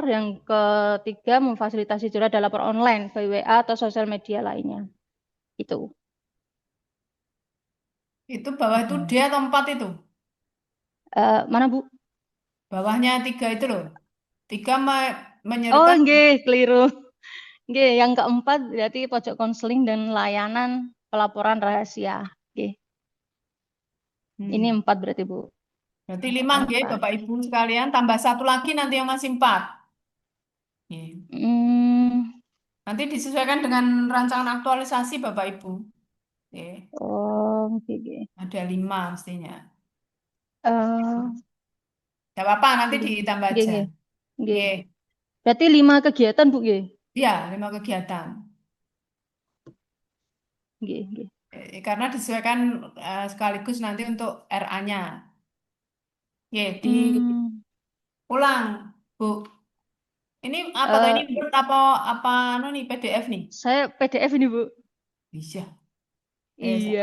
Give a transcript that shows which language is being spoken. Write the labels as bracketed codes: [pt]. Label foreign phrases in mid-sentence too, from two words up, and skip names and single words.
[id] Yang ketiga, memfasilitasi curhat dan lapor online, by WA atau sosial media lainnya. Itu. Itu bawah itu D atau 4 itu? Mana, Bu? Bawahnya 3 itu loh. 3 Oh, menyerukan. nggih, keliru. Nggih, yang keempat berarti pojok konseling dan layanan pelaporan rahasia. Oke, ini Hmm. 4 berarti, Bu. Berarti 5 nggih, Empat. Bapak Ibu sekalian. Tambah satu lagi nanti yang masih 4. Nggih. Hmm, Nanti disesuaikan dengan rancangan aktualisasi Bapak Ibu. Nggih. oh, oke, oke. Ada 5 mestinya. Eh, Gak apa-apa, nanti nggih, ditambah nggih, aja. nggih. Nggih. Nggih. Berarti 5 kegiatan, Bu, nggih. Iya, 5 kegiatan. Nggih, nggih. Karena disesuaikan sekaligus nanti untuk RA-nya. Hmm, Diulang, Bu. Ini apa tuh? Ini eh, Word apa apa anu nih PDF nih? saya PDF ini, Bu. Bisa. Saya